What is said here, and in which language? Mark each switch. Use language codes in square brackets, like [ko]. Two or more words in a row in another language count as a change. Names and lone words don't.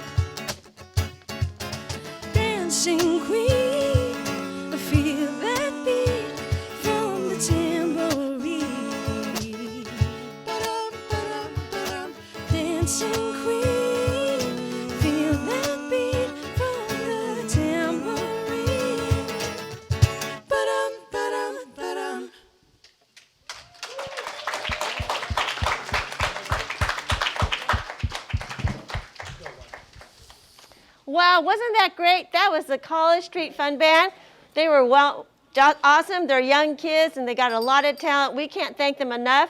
[en] Dancing queen, feel that beat from the tambourine. Ba-dum, dancing queen, feel that beat from the tambourine. Ba-dum, ba-dum, ba-dum. Wow, wasn't that great? That was the College Street Fun Band. They were awesome. They're young kids and they got a lot of talent. We can't thank them enough.